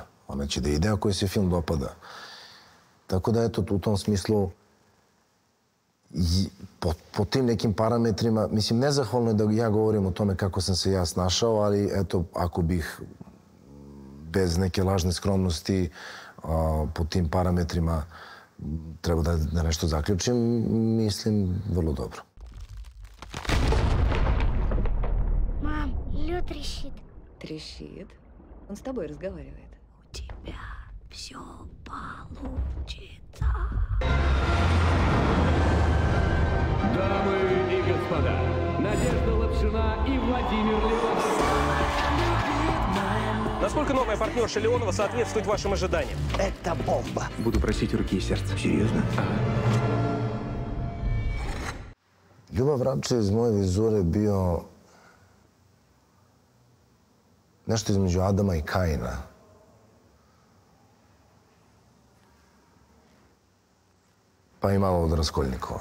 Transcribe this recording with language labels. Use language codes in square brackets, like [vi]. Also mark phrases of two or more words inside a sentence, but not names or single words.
[sr] Ona će da ide ako joj se film dopada. Tako da, eto, u tom smislu, po tim nekim parametrima, mislim, nezahvalno je da ja govorim o tome kako sam se ja snašao, ali, eto, ako bih bez neke lažne skromnosti po tim parametrima treba da nešto zaključim, mislim, vrlo dobro. [ru] Мам, лед трещит. Трещит? Он с тобой разговаривает. У тебя все получится. господа, Надежда Лапшина и Владимир Леонов. Насколько новая партнерша Леонова соответствует вашим ожиданиям? Это бомба. Буду просить руки и сердца. Серьезно? [sr] Ljubav Vrapče iz moje vizure bio nešto između Adama i Kaina. Pa i malo od Raskolnikova.